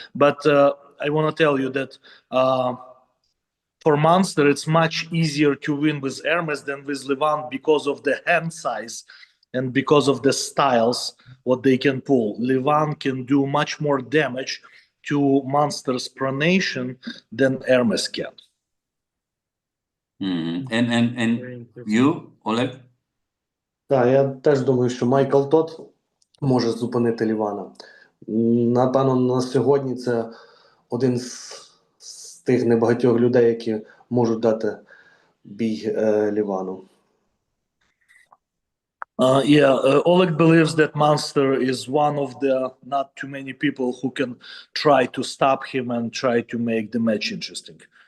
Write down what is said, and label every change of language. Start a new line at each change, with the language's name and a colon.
English: But I want to tell you that for Monster, it's much easier to win with Hermes than with Levan because of the hand size and because of the styles, what they can pull. Levan can do much more damage to Monster's pronation than Hermes can. And you, Oleg?
Ukrainian: Так, я теж думаю, що Майкл Тодд може зупинити Лівана. Напевно, на сьогодні це один з тих небагатьох людей, які можуть дати бій Лівану.
English: Oleg believes that Monster is one of the not too many people who can try to stop him and try to make the match interesting.